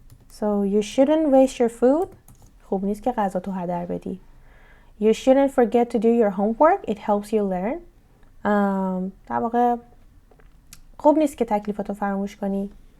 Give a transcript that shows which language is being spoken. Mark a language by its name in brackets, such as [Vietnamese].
[English] So you shouldn't waste your food. [Persian] خوب نیست که غذا تو هدر بدی. [English] You shouldn't forget to do your homework. It helps you learn. [Persian] در واقع خوب نیست که تکلیفاتو فراموش کنی.